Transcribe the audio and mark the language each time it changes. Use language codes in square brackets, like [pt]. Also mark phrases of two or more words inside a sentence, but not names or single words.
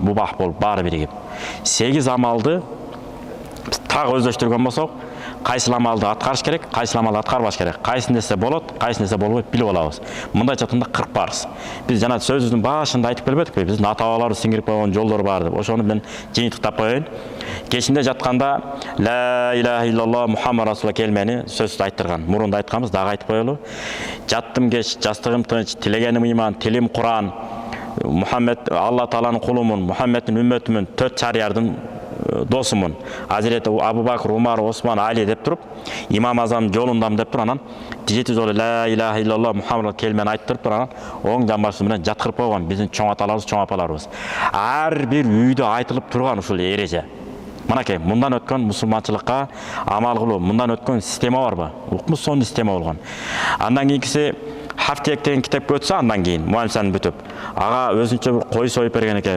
[ky] Мубах болуп баары биригип. 8 амалды так өздөштүргөн болсок, кайсы амалды аткарыш керек, кайсы амалды аткарбаш керек, кайсы нерсе болот, кайсы нерсе болбойт билип алабыз. Мындайча айтканда 40 парыз. Биз жана сөзүбүздүн башында айтып келбедикпи? Биздин ата-бабаларыбыз сиңирип койгон жолдор бар деп. Ошону мен жыйынтыктап коеюн. Кечинде жатканда [ar] لا إله إلا الله محمد رسول الله [ky] келмени сөзсүз айттырган. Мурунда айтканбыз, дагы айтып коелу. Жаттым кеч, жастыгым тынч, тилегеним иман, тилим Куран, Мухаммед Алла Тааланын кулумун, Мухаммеддин үммөтүмүн, 4 шариярдын досумун, Азирети Абу Бакр, Умар, Осман, Али деп туруп, Имам Азам жолундам деп туруп, анан 7 жолу [ar] لا إله إلا الله محمد [ky] келмени айтып туруп, анан оң жамбашы менен жаткырып койгон биздин чоң аталарыбыз, чоң апаларыбыз. Ар бир үйдө айтылып турган ушул эреже. Мынакей, мындан өткөн мусулманчылыкка амал кылуу, мындан өткөн система барбы? Укмуш сонун система болгон. Андан кийинкиси Хафтек деген китепке өтсө, андан кийин муалимсанын бүтүп, ага өзүнчө бир кой союп берген экен.